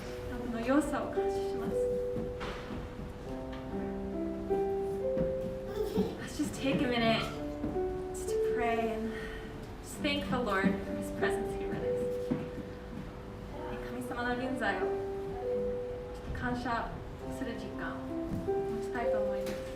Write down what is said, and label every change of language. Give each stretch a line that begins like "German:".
Japanese: あなたの良さを感謝します。
English: Let's just take a minute just to pray and just thank the Lord for His presence here with us.
Japanese: 神様の臨在を感謝する時間を持ちたいと思います。